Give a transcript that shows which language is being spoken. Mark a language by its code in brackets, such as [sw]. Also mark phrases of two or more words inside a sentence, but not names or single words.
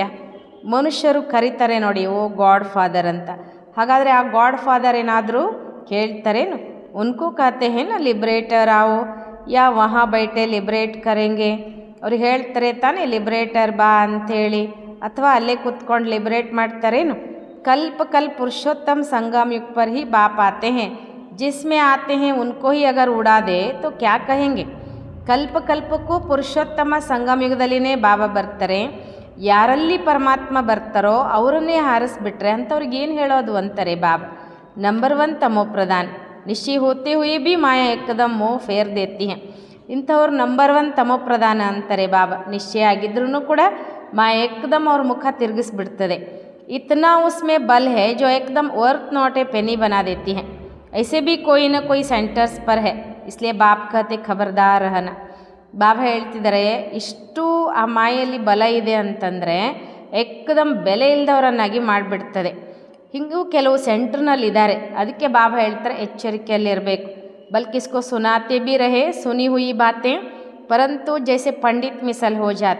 [kn] ಮನುಷ್ಯರು ಕರೀತಾರೆ ನೋಡಿ ಓ [en] God father [kn] ಅಂತ, ಹಾಗಾದರೆ ಆ [en] God father [kn] ಏನಾದರೂ ಕೇಳ್ತಾರೇನು? [hi] उनको कहते हैं ना लिबरेटर आओ या वहाँ बैठे लिबरेट करेंगे. [kn] ಅವ್ರು ಹೇಳ್ತಾರೆ ತಾನೇ ಲಿಬ್ರೇಟರ್ ಬಾ ಅಂಥೇಳಿ, ಅಥವಾ ಅಲ್ಲೇ ಕೂತ್ಕೊಂಡು ಲಿಬ್ರೇಟ್ ಮಾಡ್ತಾರೇನು? [hi] कल्प कल्प पुरुषोत्तम संगम युग पर ही बाप आते हैं, जिसमें आते हैं उनको ही अगर उड़ा दे तो क्या कहेंगे. [kn] ಕಲ್ಪ ಕಲ್ಪಕ್ಕೂ ಪುರುಷೋತ್ತಮ ಸಂಗಮ ಯುಗದಲ್ಲಿನೇ ಬಾಬಾ ಬರ್ತಾರೆ. ಯಾರಲ್ಲಿ ಪರಮಾತ್ಮ ಬರ್ತಾರೋ ಅವರನ್ನೇ ಹಾರಿಸ್ಬಿಟ್ರೆ ಅಂಥವ್ರಿಗೆ ಏನು ಹೇಳೋದು ಅಂತಾರೆ ಬಾಬಾ. [hi] नंबर 1 तमो प्रधान, निश्चय होते हुए भी माया एकदम मोह फेर देती है. [kn] ಇಂಥವ್ರು ನಂಬರ್ 1 ತಮೋ ಪ್ರಧಾನ ಅಂತಾರೆ ಬಾಬಾ. ನಿಶ್ಚಯ ಆಗಿದ್ರೂ ಕೂಡ ಮಾಯಾ ಏಕದಮ್ ಅವ್ರ ಮುಖ ತಿರುಗಿಸ್ಬಿಡ್ತದೆ. [hi] इतना उसमें बल है जो एकदम [en] worth not a penny [hi] बना देती है. ऐसे भी कोई ना कोई सेंटर्स पर है, इसलिए बाप कहते खबरदार रहना. [kn] ಬಾಬಾ ಹೇಳ್ತಿದ್ದಾರೆ ಇಷ್ಟು ಆ ಮಾಯೆಯಲ್ಲಿ ಬಲ ಇದೆ ಅಂತಂದರೆ ಏಕದಮ್ ಬೆಲೆ ಇಲ್ಲದವರನ್ನಾಗಿ ಮಾಡಿಬಿಡ್ತದೆ. ಹಿಂಗೂ ಕೆಲವು ಸೆಂಟ್ರ್ನಲ್ಲಿದ್ದಾರೆ, ಅದಕ್ಕೆ ಬಾಬಾ ಹೇಳ್ತಾರೆ ಎಚ್ಚರಿಕೆಯಲ್ಲಿರಬೇಕು. [hi] बल्किसको सुनाते भी रहे सुनी हुई बातें परंतु जैसे पंडित मिसल हो जाते.